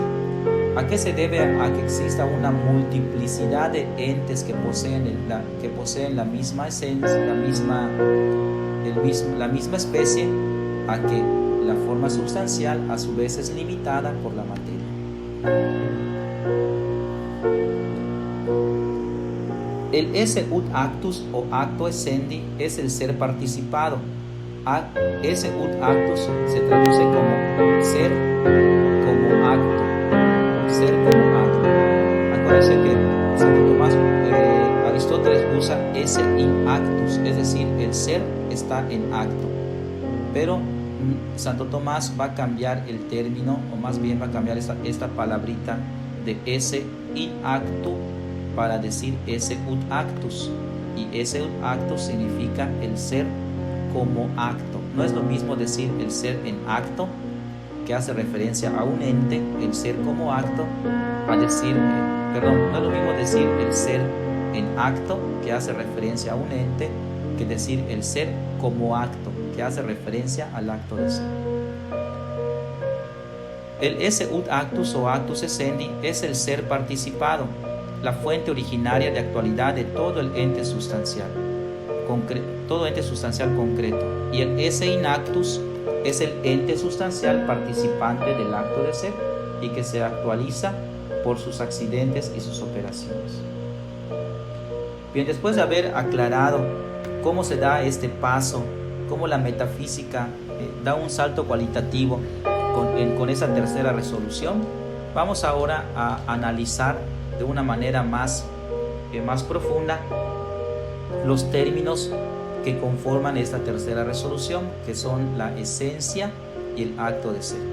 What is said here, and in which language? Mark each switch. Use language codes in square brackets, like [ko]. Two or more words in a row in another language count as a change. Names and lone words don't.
[es] ¿A qué se debe a que exista una multiplicidad de entes que poseen la misma esencia, la misma especie? A que la forma sustancial a su vez es limitada por la materia. El [la] esse ut actus [es] o acto essendi es el ser participado. [la] Esse ut actus [es] se traduce como ser como acto. Ser como acto. Acuérdense que Santo Tomás, Aristóteles usa [la] esse in actus, [es] es decir, el ser está en acto. Pero Santo Tomás va a cambiar el término, o más bien va a cambiar esta palabrita de [la] esse in actu [es] para decir [la] esse ut actus, [es] y [la] esse ut actus [es] significa el ser como acto. No es lo mismo decir el ser en acto, que hace referencia a un ente, el ser como acto, no es lo mismo decir el ser en acto, que hace referencia a un ente, que decir el ser como acto, que hace referencia al acto de ser. El [la] esse ut actus [es] o [la] actus essendi [es] es el ser participado. la fuente originaria de actualidad de todo el ente sustancial, todo ente sustancial concreto. Y el [la] esse in actus [es] es el ente sustancial participante del acto de ser y que se actualiza por sus accidentes y sus operaciones. Bien, después de haber aclarado cómo se da este paso, cómo la metafísica da un salto cualitativo con esa tercera resolución, vamos ahora a analizar de una manera más profunda los términos que conforman esta tercera resolución, que son la esencia y el acto de ser.